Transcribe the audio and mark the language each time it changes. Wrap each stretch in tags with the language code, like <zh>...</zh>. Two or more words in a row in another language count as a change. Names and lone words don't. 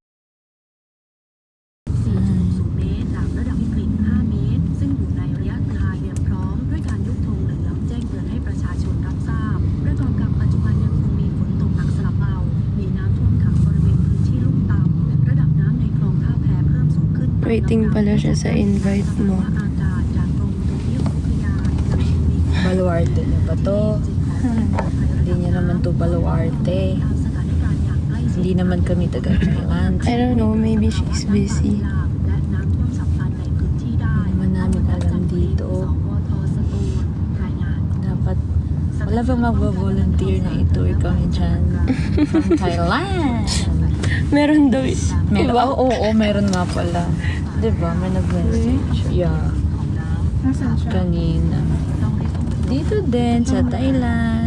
<th>4.60 เมตรจากระดับวิกฤต 5 เมตร ซึ่งอยู่ในระยะเตรียมพร้อมด้วยการยกธงเหลืองแจ้งเตือนให้ประชาชนรับทราบประกอบกับปัจจุบันยังคงมีฝนตกหนักสลับเบา มีน้ำท่วมขังบริเวณพื้นที่ลุ่มต่ำระดับน้ำในคลองท่าแพเพิ่มสูงขึ้น</th> <tl>Waiting pala siya sa invite mo.</tl> <th>อากาศจากกรมอุตุนิยมวิทยายังคงมี</th> <tl>Baluarte na ba to? Hindi niya naman to baluarte.</tl> <th>ตามสถานการณ์อย่างใกล้ชิด</th> <tl>Hindi naman kami taga-Thailand.</tl> <en>I don't know, maybe she's busy.</en> <th>และน้ำท่วมฉับพลันในพื้นที่ได้</th> <tl>Naman namin alam dito.</tl> <th>สวทสตูลรายงาน</th> <tl>Dapat, wala ba magwa-volunteer na itour kami dyan?</tl> <en>From Thailand.</en> <tl>Meron daw. Meron, Diba? oo, meron nga pala. Diba? May nag-message. Yeah. Nasaan siya? Kanina. Dito din, sa Thailand.</tl>